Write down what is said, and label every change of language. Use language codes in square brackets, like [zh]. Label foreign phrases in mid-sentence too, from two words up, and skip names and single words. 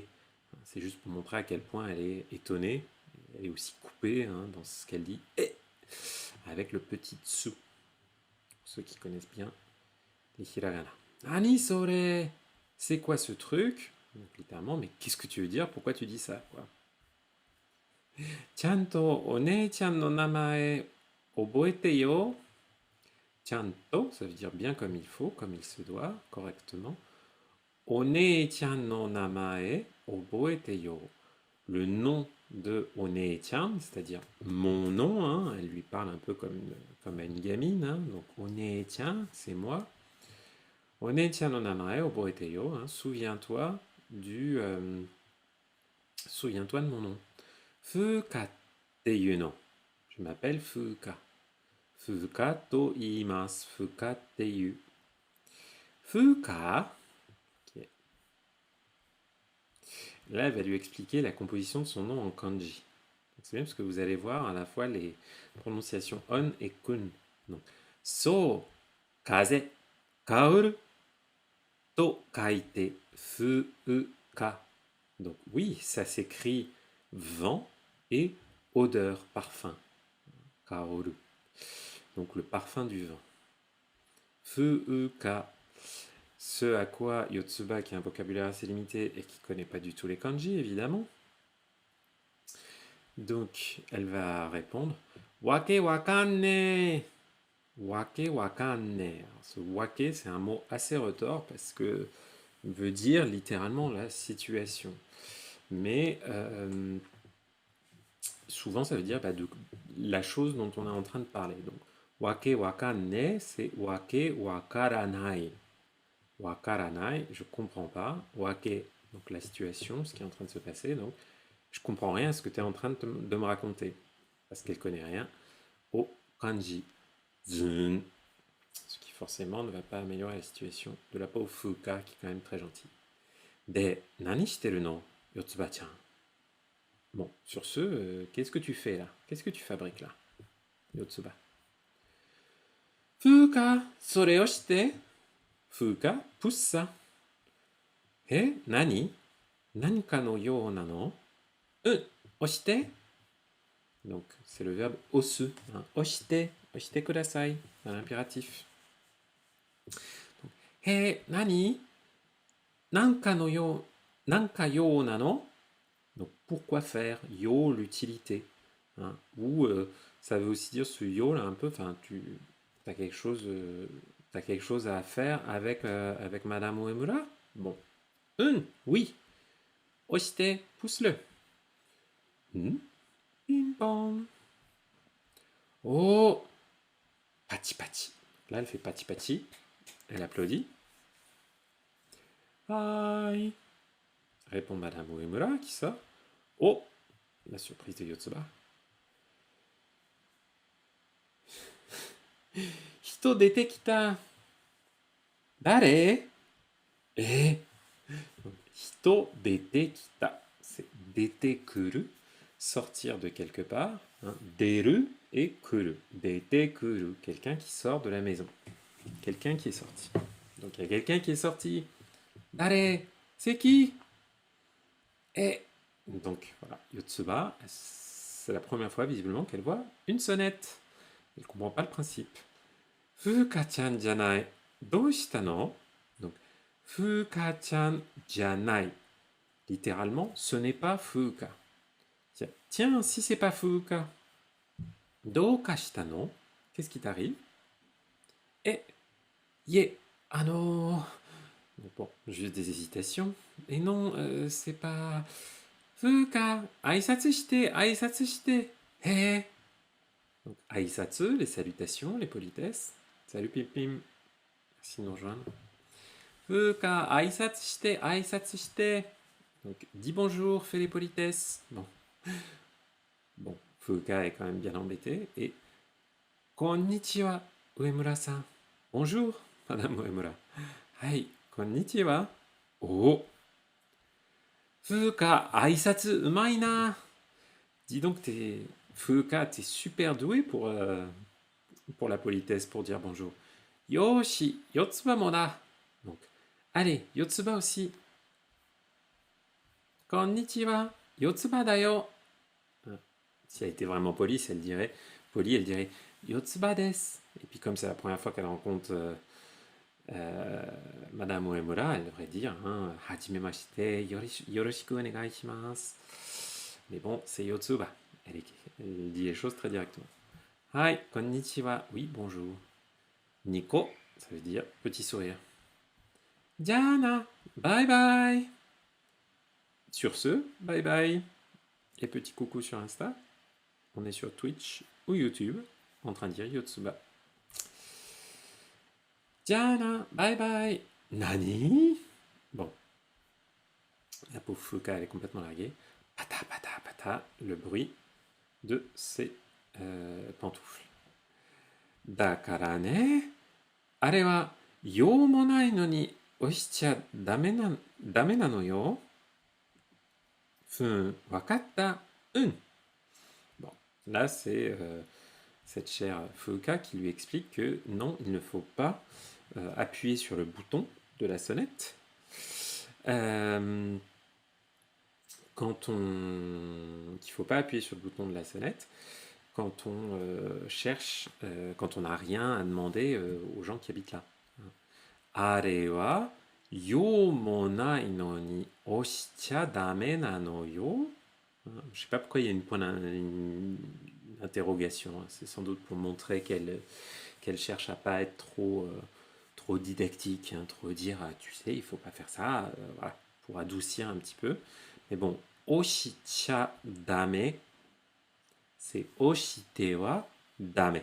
[fr] C'est juste pour montrer à quel point elle est étonnée, elle est aussi coupée hein, dans ce qu'elle dit et avec le petit tsu. Pour ceux qui connaissent bien les hiragana. [ja] あに それ, [fr] c'est quoi ce truc? Donc, littéralement, mais qu'est-ce que tu veux dire? Pourquoi tu dis ça quoi? [ja] ちゃんとおねえちゃんの名前覚えてよ. [fr] Chanto, ça veut dire bien comme il faut, comme il se doit, correctement. [ja] おねえちゃんの名前覚えてよ. [fr] Le nom de One-chan, c'est-à-dire mon nom, hein, elle lui parle un peu comme à une gamine, hein, donc One-chan, c'est moi. [ja] おねえちゃんの名前覚えてよ, [fr] hein, souviens-toi du souviens-toi de mon nom. [ja] ふうかっていうの. [fr] Je m'appelle Fuka. [ja] ふうかといいます。ふうかっていう. Fuka. [fr] Là, elle va lui expliquer la composition de son nom en kanji. C'est bien parce que vous allez voir à la fois les prononciations on et kun. Donc, [ja] そう、風、薫る、と書いて、ふうか. [fr] Donc, oui, ça s'écrit vent et odeur, parfum. Kaoru. Donc, le parfum du vent. Fuka. Ce à quoi Yotsuba, qui a un vocabulaire assez limité et qui ne connaît pas du tout les kanji, évidemment. Donc, elle va répondre [ja] わけわかんね. わけわかんね. [fr] Alors, ce wake, c'est un mot assez retors parce que veut dire littéralement la situation. Mais souvent, ça veut dire de la chose dont on est en train de parler. Donc, [ja] わけわかんね, [fr] c'est [ja] わけわからない. [fr] Wakaranai, je comprends pas. Wake, donc la situation, ce qui est en train de se passer. Donc, je comprends rien à ce que tu es en train de me raconter. Parce qu'elle connaît rien au kanji. Zun. Ce qui forcément ne va pas améliorer la situation de la pauvre Fuka, qui est quand même très gentille. [ja] De, なにしてるの, Yotsuba-chan. [fr] Bon, sur ce, qu'est-ce que tu fais là? Qu'est-ce que tu fabriques là, Yotsuba? [ja] ふうか、それをして. [fr] Fuka, pousse ça. [ja] Nani? なんかのようなの?押して? [fr] Donc, c'est le verbe osu. Hein. [ja] 押して、押してください, [fr] dans l'impératif. [ja] Nani? なんかのよ、なんかようなの? [fr] Donc, pourquoi faire? Yo, l'utilité. Hein. Ou, ça veut aussi dire ce yo là un peu, enfin, tu as quelque chose à faire avec Madame Uemura? Bon. Oui. Oshite, pousse-le. Ping pong. [ja] おお、ぱちぱち. [fr] Là, elle fait [ja] ぱちぱち. [fr] Elle applaudit. Aïe, répond Madame Uemura qui sort. Oh, la surprise de Yotsuba. [ja] 人出てきた. だれ?人出てきた. [fr] C'est [ja] 出てくる, [fr] sortir de quelque part. [ja] Hein. Deru et kuru. 出てくる, [fr] quelqu'un qui sort de la maison. Quelqu'un qui est sorti. Donc il y a quelqu'un qui est sorti. Dare? C'est qui? Donc voilà, Yotsuba, c'est la première fois visiblement qu'elle voit une sonnette. Elle ne comprend pas le principe. [ja] ふうかちゃんじゃない。どうしたの? [fr] Donc, [ja] ふうかちゃんじゃない. [fr] Littéralement, ce n'est pas Fuka. Tiens, si c'est pas Fuka. [ja] どうかしたの? [fr] Qu'est-ce qui t'arrive? Bon, juste des hésitations. Et non, c'est pas... [ja] ふうか、あいさつして、あいさつして. [fr] Donc, aisatsu, les salutations, les politesses. Salut Pim Pim. Merci de nous rejoindre. [ja] ふうか、あいさつして、あいさつして. [fr] Donc, dis bonjour, fais les politesses. Bon, Fuka est quand même bien embêté. [ja] Et こんにちは、うえむらさん. [fr] Bonjour, Madame Uemura. [ja] はい、こんにちは. おお。ふうか、あいさつ、うまいな. [fr] Dis donc, Fuka, t'es super doué pour la politesse, pour dire bonjour. [ja] よし、よつばもだ. [fr] Donc, allez, Yotsuba aussi. [ja] こんにちは、よつばだよ. [fr] Si elle était vraiment polie, elle dirait [ja] よつばです. [fr] Et puis comme c'est la première fois qu'elle rencontre Madame Uemura, elle devrait dire [ja] はじめまして、よろしくおねがいします. [fr] Mais bon, c'est Yotsuba. Elle dit les choses très directement. [ja] はい、こんにちは. [fr] Oui, bonjour. Niko, ça veut dire petit sourire. [en] Diana, bye bye. [fr] Sur ce, [en] bye bye. [fr] Et petit coucou sur Insta. On est sur Twitch ou YouTube en train de dire Yotsuba. [en] Diana, bye bye. [fr] Nani? Bon. pauvre Fuka, elle est complètement larguée. [ja] ぱた、ぱた、ぱた, [fr] le bruit de ses pantoufles. [ja] だからね, あれは用もないのに押しちゃだめなのよ. わかった うん. [fr] Bon, là c'est cette chère Fuka qui lui explique que non, il ne faut pas appuyer sur le bouton de la sonnette qu'il faut pas appuyer sur le bouton de la sonnette quand on cherche, quand on n'a rien à demander aux gens qui habitent là. [ja] あれは用もないのに押しちゃだめなのよ. [fr] Je sais pas pourquoi il y a une interrogation. C'est sans doute pour montrer qu'elle cherche à pas être trop didactique, hein, trop dire tu sais il faut pas faire ça, voilà, pour adoucir un petit peu. Mais bon, [ja] 押しちゃだめ, [fr] c'est [ja] 押してはだめ.